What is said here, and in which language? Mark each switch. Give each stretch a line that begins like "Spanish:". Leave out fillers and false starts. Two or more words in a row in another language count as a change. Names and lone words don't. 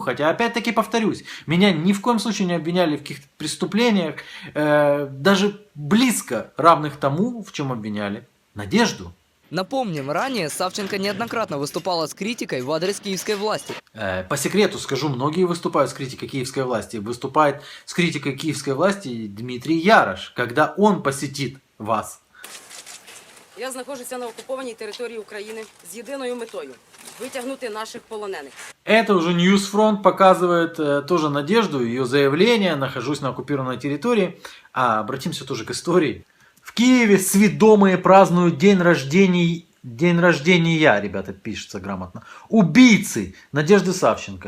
Russian: Хотя, опять-таки, повторюсь, меня ни в коем случае не обвиняли в каких-то преступлениях, даже близко равных тому, в чем обвиняли Надежду. Напомним, ранее Савченко неоднократно выступала с критикой в адрес киевской власти. По секрету скажу, многие выступают с критикой киевской власти. Выступает с критикой киевской власти Дмитрий Ярош, когда он посетит вас.
Ukrainian: Я знаходжуся на окупованій території України з єдиною метою – витягнути наших полонених.
Russian: Это уже Ньюсфронт показывает тоже Надежду, ее заявление «Нахожусь на оккупированной территории». А обратимся тоже к истории. В Киеве сведомые празднуют день рождения, ребята, пишется грамотно, убийцы Надежды Савченко.